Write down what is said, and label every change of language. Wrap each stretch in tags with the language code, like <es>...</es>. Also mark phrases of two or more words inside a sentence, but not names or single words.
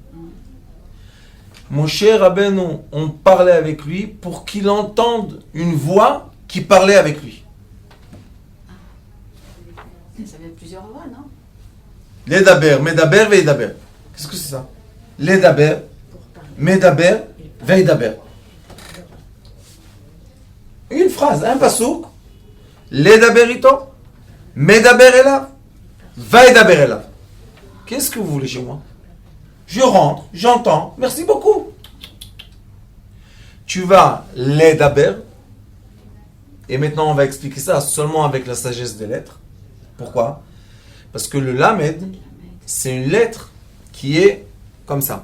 <fr>Moshe Rabbeinu, on parlait avec lui pour qu'il entende une voix qui parlait avec lui. Ça veut dire plusieurs voix, non?</fr> <he>לדבר, מדבר, וידבר.</he> <fr>Qu'est-ce que c'est ça?</fr> <he>לדבר, מדבר, וידבר.</he> <fr>Une phrase, un passouk.</fr> <he>לדבר אתו, מדבר אליו, וידבר אליו.</he> <fr>Qu'est-ce que vous voulez chez moi? Je rentre, j'entends, merci beaucoup. Tu vas Ledaber, et maintenant on va expliquer ça seulement avec la sagesse des lettres. Pourquoi? Parce que le Lamed, c'est une lettre qui est comme ça.</fr>